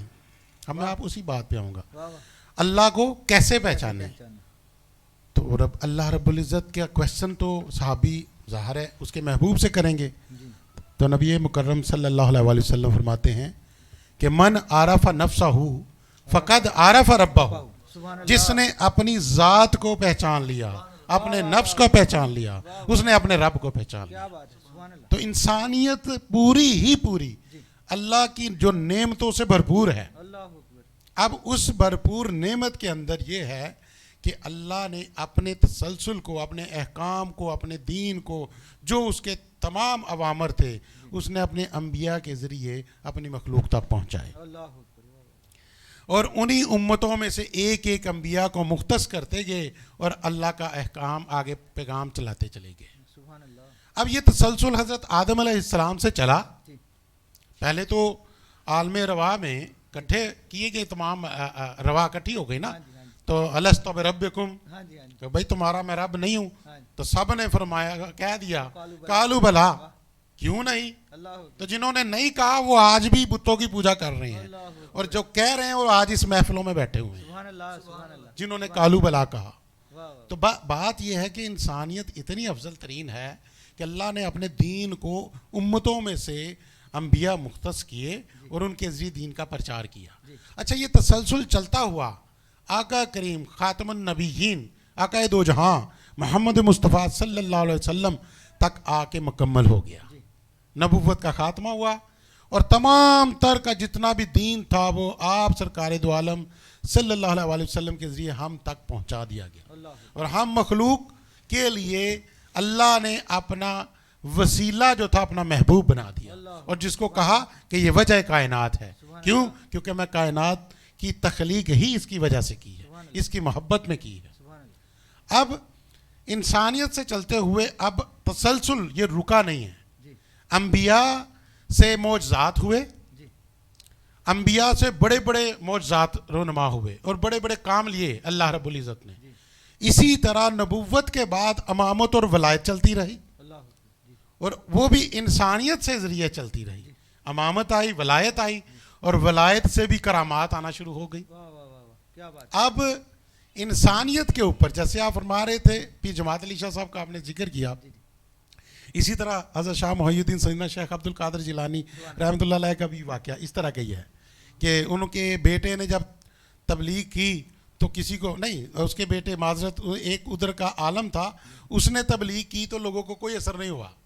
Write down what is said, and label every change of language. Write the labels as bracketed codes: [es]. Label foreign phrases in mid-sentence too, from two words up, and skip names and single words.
[ur] میں آپ اسی بات پہ آؤں گا, اللہ کو کیسے پہچانے. تو اللہ رب العزت کا کویسچن تو صحابی ظاہر ہے اس کے محبوب سے کریں گے. تو نبی مکرم [ar] صلی اللہ علیہ وسلم [ur] فرماتے ہیں کہ [ar] من عرف نفسه فقد عرف ربه, سبحان اللہ [ur] جس نے اپنی ذات کو پہچان لیا، اپنے نفس کو پہچان لیا، اس نے اپنے رب کو پہچان لیا. کیا بات ہے [ar] سبحان اللہ [ur] تو انسانیت پوری ہی پوری اللہ کی جو نعمتوں سے بھرپور ہے. [ar] اللہ اکبر [ur] اب اس بھرپور نعمت کے اندر یہ ہے کہ اللہ نے اپنے تسلسل کو، اپنے احکام کو، اپنے دین کو، جو اس کے تمام اوامر تھے، اس نے اپنے انبیاء کے ذریعے اپنی مخلوق تک پہنچائے. [ar] اللہ اکبر [ur] اور انہیں امتوں میں سے ایک ایک انبیاء کو مختص کرتے گئے اور اللہ کا احکام آگے پیغام چلاتے چلے گئے. [ar] سبحان اللہ [ur] اب یہ تسلسل حضرت آدم علیہ السلام سے چلا۔ پہلے تو عالم روا میں اکٹھے کیے گئے تمام روا اکٹھی ہو گئی نا، تو [ar] ألست بربكم, [ur] ہاں جی ہاں جی تو بھائی تمہارا میں رب نہیں ہوں. ہاں جی تو سب نے فرمایا، کہہ دیا قالو [ar] قالوا بلى, [ur] کیوں نہیں. [ar] اللہ اکبر [ur] تو جنہوں نے نہیں کہا وہ آج بھی بتوں کی پوجا کر رہے ہیں, [ar] اللہ اکبر [ur] اور جو کہہ رہے ہیں وہ آج اس محفلوں میں بیٹھے ہوئے ہیں [ar] سبحان اللہ سبحان اللہ [ur] جنہوں نے [ar] قالوا بلى [ur] کہا. واہ واہ تو بات یہ ہے کہ انسانیت اتنی افضل ترین ہے کہ اللہ نے اپنے دین کو امتوں میں سے انبیاء مختص کیے اور ان کے ذریعے دین کا پرچار کیا. اچھا، یہ تسلسل چلتا ہوا آقا کریم [ar] خاتم النبیین [ur] آقا دو جہاں محمد مصطفیٰ [ar] صلی اللہ علیہ وسلم [ur] تک آ کے مکمل ہو گیا. نبوت کا خاتمہ ہوا اور تمام تر کا جتنا بھی دین تھا وہ آپ سرکار دو عالم [ar] صلی اللہ علیہ وسلم [ur] کے ذریعے ہم تک پہنچا دیا گیا. اللہ اور ہم مخلوق کے لیے اللہ نے اپنا وسیلہ جو تھا اپنا محبوب بنا دیا، اور جس کو کہا کہ یہ وجہ کائنات ہے. کیوں? کیونکہ میں کائنات کی تخلیق ہی اس کی وجہ سے کی ہے، اس کی محبت میں کی ہے. [ar] سبحان اللہ [ur] اب انسانیت سے چلتے ہوئے اب تسلسل یہ رکا نہیں ہے. جی انبیاء سے معجزات ہوئے, جی انبیاء سے بڑے بڑے معجزات رونما ہوئے اور بڑے بڑے کام لیے اللہ رب العزت نے. اسی طرح نبوت کے بعد امامت اور ولایت چلتی رہی, [ar] اللہ اکبر جی [ur] اور وہ بھی انسانیت سے ذریعے چلتی رہی۔ امامت آئی، ولایت آئی، اور ولایت سے بھی کرامات آنا شروع ہو گئی. واہ واہ واہ واہ کیا بات اب انسانیت کے اوپر جیسے آپ فرما رہے تھے پی جماعت علی شاہ صاحب کا آپ نے ذکر کیا، اسی طرح حضرت شاہ محی الدین سیدنا شیخ عبدالقادر جیلانی [ar] رحمۃ اللہ علیہ [ur] کا بھی واقعہ اس طرح کا ہی ہے کہ ان کے بیٹے نے جب تبلیغ کی تو کسی کو نہیں، اس کے بیٹے معذرت ایک ادھر کا عالم تھا، اس نے تبلیغ کی تو لوگوں کو کوئی اثر نہیں ہوا.